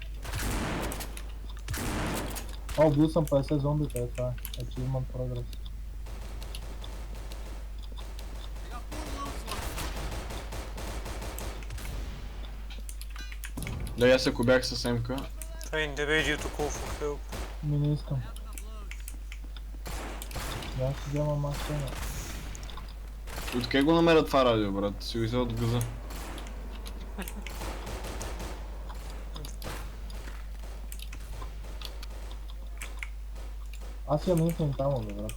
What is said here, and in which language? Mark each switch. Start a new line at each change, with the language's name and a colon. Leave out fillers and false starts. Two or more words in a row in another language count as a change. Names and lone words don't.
Bulgarian: Убил съм 50 зомбита, е това.
English: Achievement progress.
Bulgarian: Да, аз ако бях с МК.
English: Train the radio to call for help.
Bulgarian: Не искам. Да, си взема машина. Откъде го намерят това радио, брат? Си го взел от газа. Аз имам инфинит тамо, бе, брат.